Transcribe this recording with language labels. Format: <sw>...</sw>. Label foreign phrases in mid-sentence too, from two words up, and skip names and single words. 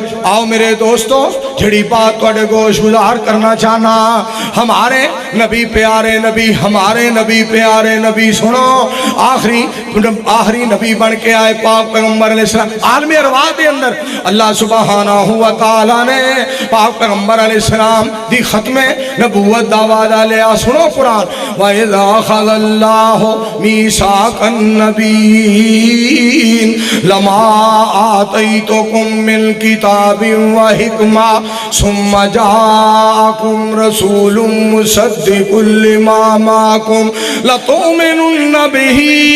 <pa>آؤ میرے دوستو، جیہڑی بات تہاڈے گوش گزار کرنا چاہنا، ہمارے نبی پیارے نبی، ہمارے نبی پیارے نبی سنو، آخری نبی بن کے آئے پاک پیغمبر علیہ السلام. عالم ارواح کے اندر اللہ</pa> <ar>سبحانه و تعالى</ar> <pa>نے پاک پیغمبر علیہ السلام دی ختم نبوت دا وعدہ لیا. سنو قرآن,</pa> <ar>و إذ أخذ الله ميثاق النبيين لما آتيتكم من كتاب و حكمة ثم جاءكم رسول مصدق لما معكم لتؤمنن به</ar>